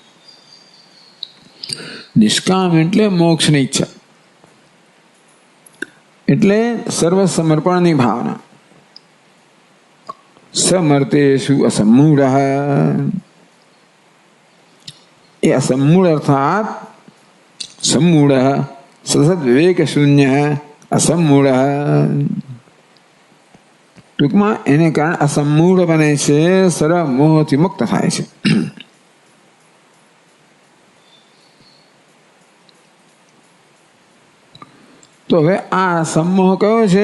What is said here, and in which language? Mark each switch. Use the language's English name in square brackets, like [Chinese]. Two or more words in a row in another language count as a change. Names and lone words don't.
[Gujarati] નિષ્કામ એટલે મોક્ષની ઈચ્છા, એટલે સર્વ સમર્પણની ભાવના. [Sanskrit] સમર્તેષુ અસમ્મૂઢ, એ અસમ્મૂઢ અર્થાત सम्मूढ़ सतत विवेक शून्य असम्मूढ़, [Gujarati] ટૂંકમાં એને કારણે અસમ્મૂઢ બને છે, સર્વ મોહથી મુક્ત થાય છે. તો હવે આ સમોહ કયો છે?